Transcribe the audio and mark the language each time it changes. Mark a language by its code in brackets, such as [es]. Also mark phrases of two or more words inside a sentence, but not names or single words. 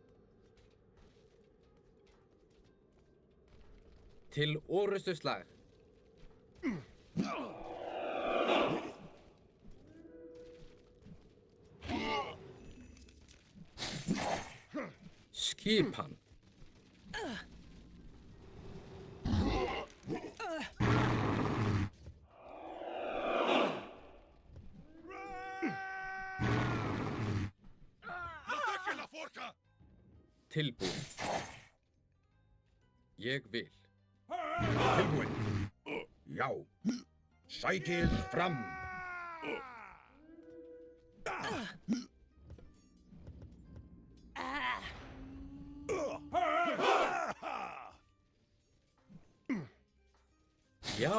[is] Til orustuslag. Skipan. [es] ¡Ataque la forja! [is] Tilbúin. Ég vil. Tilbúin. Já. Sætið fram. Já.